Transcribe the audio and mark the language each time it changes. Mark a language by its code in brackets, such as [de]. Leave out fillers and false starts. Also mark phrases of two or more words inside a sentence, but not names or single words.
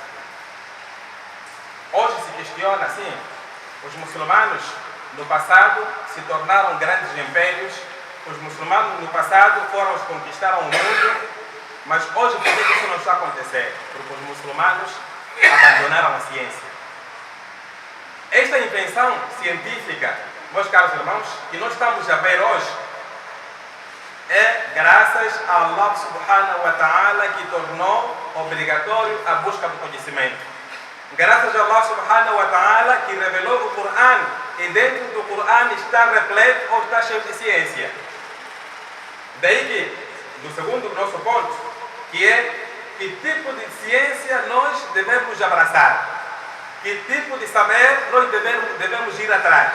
[pt] Hoje se questiona assim: os muçulmanos no passado se tornaram grandes impérios, os muçulmanos no passado foram os que conquistaram o mundo, mas hoje por que isso não está acontecendo? Porque os muçulmanos abandonaram a ciência. Esta invenção científica, meus caros irmãos, que nós estamos a ver hoje, é graças a Allah [ar] سبحانه وتعالى [pt] que tornou obrigatório a busca do conhecimento. Graças a Allah [ar] سبحانه وتعالى [pt] que revelou o Coran e dentro do Coran está repleto ou está cheio de ciência. Daí que, no segundo nosso ponto, que é que tipo de ciência nós devemos abraçar, que tipo de saber nós devemos ir atrás.